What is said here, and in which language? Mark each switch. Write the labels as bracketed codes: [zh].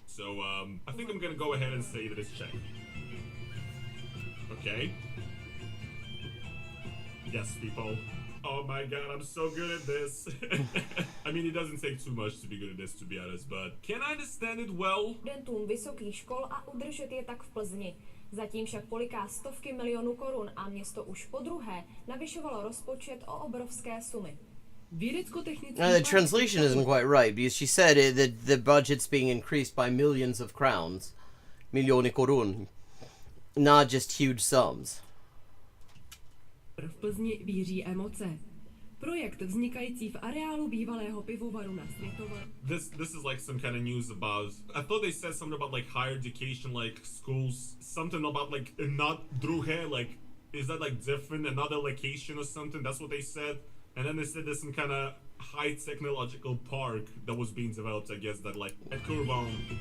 [en] So, I think I'm gonna go ahead and say that it's Czech. Okay. Yes, people. Oh my god, I'm so good at this. I mean, it doesn't take too much to be good at this, to be honest, but can I understand it well? [cs] Studentům vysokých škol a udržet je tak v Plzni. Zatím však poliká stovky milionů korun a město už podruhé navyšovalo rozpočet o obrovské sumy. [en] The translation isn't quite right, because she said that the budget's being increased by millions of crowns. [cs] Miliony korun. [en] Not just huge sums. [cs] V Plzni víří emoce. Projekt vznikající v areálu bývalého pivovaru na Světové. [en] This is like some kind of news about. I thought they said something about like higher education, like schools, something about like not druhé, like is that like different, another location or something? That's what they said. And then they said there's some kind of high technological park that was being developed, I guess, that like at Kurban.